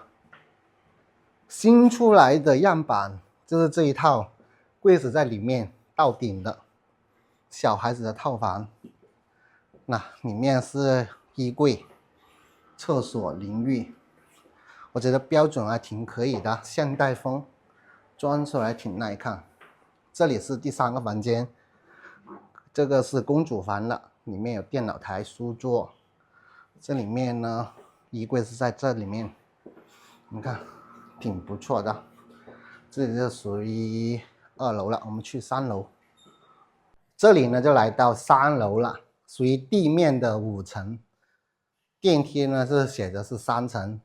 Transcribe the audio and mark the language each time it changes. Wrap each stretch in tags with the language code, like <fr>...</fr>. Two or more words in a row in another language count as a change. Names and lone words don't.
<zh>新出來的樣板就是這一套，櫃子在裡面到頂的小孩子的套房。裡面是衣櫃、廁所、淋浴。我覺得標準還挺可以的，現代風，裝出來挺耐看。這裡是第3個房間，這個是公主房了。里面有电脑台、书桌。这里面呢，衣柜是在这里面，你看挺不错的。这里就属于2楼了，我们去3楼。这里呢就来到3楼了，属于地面的5层，电梯呢是写的是3层。</zh>